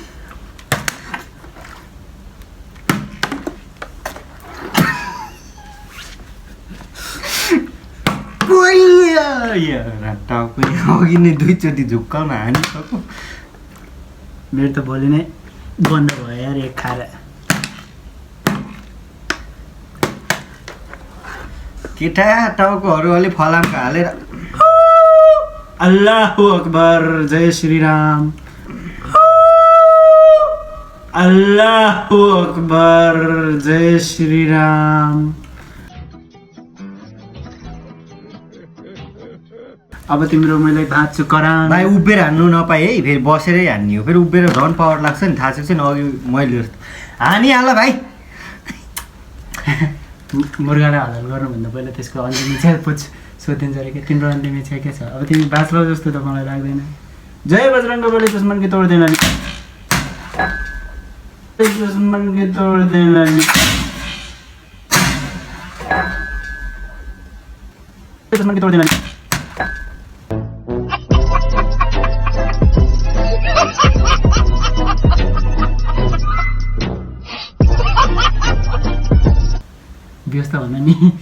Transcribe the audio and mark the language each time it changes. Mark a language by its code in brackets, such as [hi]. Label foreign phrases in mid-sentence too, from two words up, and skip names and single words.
[ne] टाउको अघि नै 2 चोटि झुक्काउन हानिसक्यो। मेरो त भोलि नै बन्द भयो यार एक खाएर। केटा टाउकोहरू अलि फलामको हालेर [ar] الله أكبر, [ne] जय श्री राम। [ar] الله أكبر, [ne] जय श्री राम। अब तिम्रो मैले भाँच्छु करान भाइ उभिएर हान्नु नपाए है फेरि बसेरै हान्ने हो फेरि उभिएर झन् पावर लाग्छ नि थाहा छ नि अघि मैले हानिहाल भाइ मुर्गालाई हलाल गर्नुभन्दा पहिला त्यसको अन्तिम इच्छा सोधिन्छ अरे क्या तिम्रो अन्तिम इच्छा के छ अब तिमी बाँच्लौ जस्तो त मलाई लाग्दैन जय बजरङ्ग बली दुश्मन के तोड्दैन नि दुश्मन के तोड्दैन नि दुश्मन के तोड्दैन नि व्यस्त भन नि